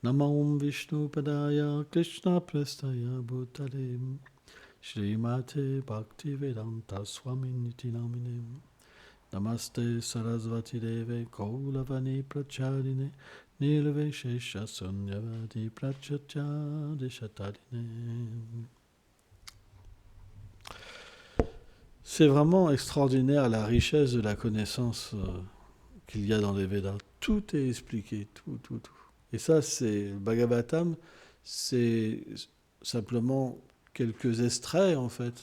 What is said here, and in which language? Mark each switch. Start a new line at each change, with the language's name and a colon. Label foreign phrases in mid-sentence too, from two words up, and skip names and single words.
Sanskrit: Namo Vishnu Padaya Krishna Prestaya Bhutale Shrimate Bhaktivedanta Swaminiti Namine Namaste Sarasvati Deve Kaulavani Pracharine Nirveshesha Sunyavadi Prachachadi Shatarine.
French: C'est vraiment extraordinaire la richesse de la connaissance qu'il y a dans les Védas. Tout est expliqué, tout. Et ça, c'est le Bhagavatam, c'est simplement quelques extraits en fait.